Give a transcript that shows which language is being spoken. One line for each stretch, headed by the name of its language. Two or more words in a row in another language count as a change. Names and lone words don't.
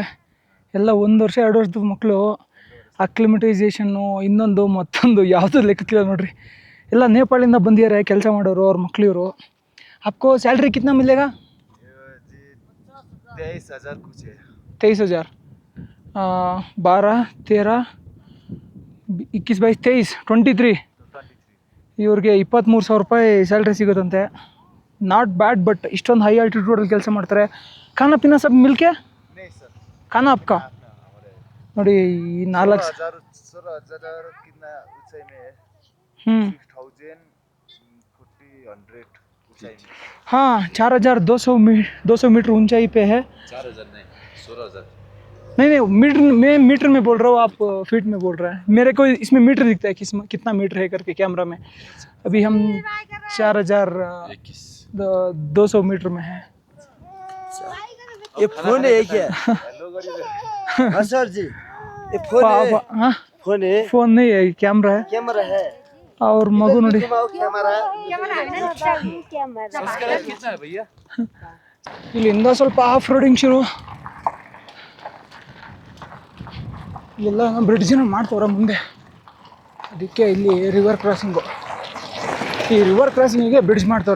Kannada: ಎಲ್ಲ 1 ವರ್ಷ 2 ವರ್ಷದ ಮಕ್ಕಳು. ಅಕ್ಲಿಮಟೈಸೇಷನ್ನು ಇನ್ನೊಂದು ಮತ್ತೊಂದು ಯಾವುದೂ ಲೆಕ್ಕಕ್ಕಿಲ್ಲ ನೋಡ್ರಿ. ಎಲ್ಲ ನೇಪಾಳಿಂದ ಬಂದಿದ್ದಾರೆ ಕೆಲಸ ಮಾಡೋರು, ಅವ್ರ ಮಕ್ಳು ಇವರು.
Hindi: आपको सैलरी कितना मिलेगा? 23,000 कुछ है. 23,000 12 13 21 22 23.
Kannada: ಇವ್ರಿಗೆ 23,000 ರೂಪಾಯಿ ಸ್ಯಾಲ್ರಿ ಸಿಗುತ್ತಂತೆ.
English: not bad.
Kannada: ಬಟ್ ಇಷ್ಟೊಂದು
English: high altitudeಲ್ಲಿ
Kannada: ಕೆಲಸ ಮಾಡ್ತಾರೆ.
Hindi: खाना पीना सब मिलके खाना आपका ನೋಡಿ. ಈ 4,000 हाँ 4,200 मीटर ऊंचाई पे है. 4,000 नहीं 16,000. नहीं मीटर में बोल रहा हूँ. आप फीट में बोल रहे हैं. मेरे को इसमें मीटर दिखता है कितना मीटर है करके कैमरा में. अभी हम 4,200 मीटर में है. ये फोन है क्या? हाँ सर जी, ये फोन है. हाँ फोन है. फोन नहीं है, कैमरा है. कैमरा है. और मगु
Kannada: ನೋಡಿ ಇಲ್ಲಿಂದ ಸ್ವಲ್ಪ
English: off roading
Kannada: ಶುರು. ಇಲ್ಲೆಲ್ಲ ಬ್ರಿಡ್ಜಿನ ಮಾಡ್ತವ್ರೆ ಮುಂದೆ. ಅದಕ್ಕೆ ಇಲ್ಲಿ
English: river crossingು.
Kannada: ಈ
English: river crossingಿಗೆ
Kannada: ಬ್ರಿಡ್ಜ್ ಮಾಡ್ತವ್ರೆ.